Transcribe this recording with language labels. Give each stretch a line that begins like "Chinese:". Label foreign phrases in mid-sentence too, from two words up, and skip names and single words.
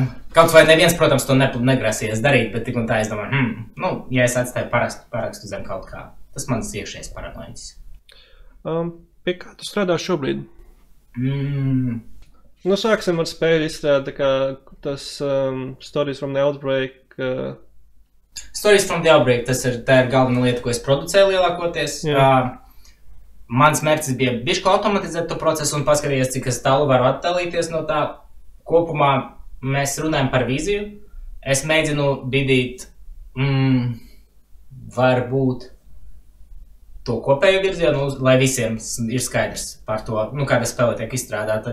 Latvian: Kaut vai neviens, protams, to negrasījās darīt, bet tik un tā es domāju, ja es atstāju parakstu zem kaut kā, tas mans iekšējais paranoiķis. Pie kā tu strādā šobrīd? Sāksim ar spēļu izstrādi, kā tas Stories from the Outbreak. Stories from the Outbreak, tā ir galvenā lieta, ko es producēju lielākoties. Mans mērķis bija bišķi automatizēt to procesu un paskatīties, cik es tālu varu attālīties no tā. Kopumā mēs runājam par vīziju. Es mēģinu bidīt, varbūt to kopējo virzienu, lai visiem ir skaidrs par to, kāda spēle tiek izstrādāta.